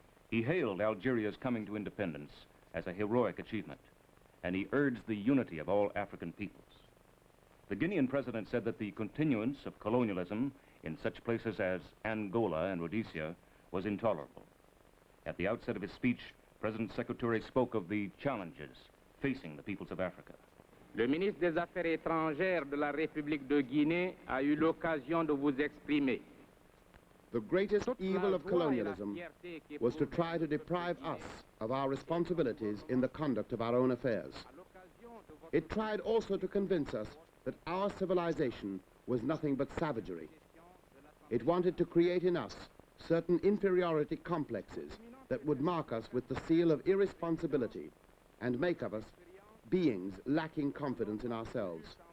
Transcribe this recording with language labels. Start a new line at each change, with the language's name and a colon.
English: He hailed Algeria's coming to independence as a heroic achievement, and he urged the unity of all African peoples. The Guinean president said that the continuance of colonialism in such places as Angola and Rhodesia was intolerable. At the outset of his speech, President Sekou Touré spoke of the challenges facing the peoples of Africa.
French: Le ministre des Affaires étrangères de la République de Guinée a eu l'occasion de vous exprimer.
English: The greatest evil of colonialism was to try to deprive us of our responsibilities in the conduct of our own affairs. It tried also to convince us that our civilization was nothing but savagery. It wanted to create in us certain inferiority complexes that would mark us with the seal of irresponsibility and make of us beings lacking confidence in ourselves.